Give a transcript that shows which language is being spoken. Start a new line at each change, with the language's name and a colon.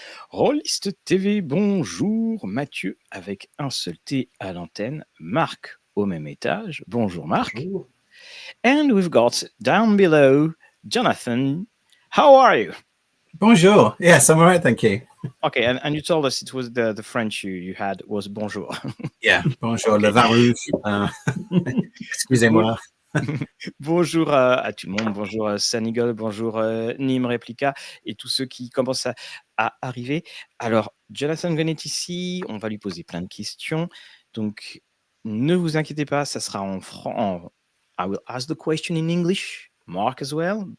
French: Rolliste TV, bonjour, Mathieu avec un seul T à l'antenne, Marc au même étage, bonjour Marc. Bonjour.
English: And we've got down below, Jonathan, how are you? Bonjour, yes, I'm all right, thank you. Okay, and you told us it was the French you had was bonjour. Yeah, bonjour, Okay.
French: le vin rouge, excusez-moi. Bonjour à tout le monde, bonjour Sanigol, bonjour Nim Replica et tous ceux qui commencent à arriver. Alors, Jonathan Gunn est ici, on va lui poser plein de questions. Donc, ne vous inquiétez pas, ça sera en
English: I will ask the question in English. Mark as well.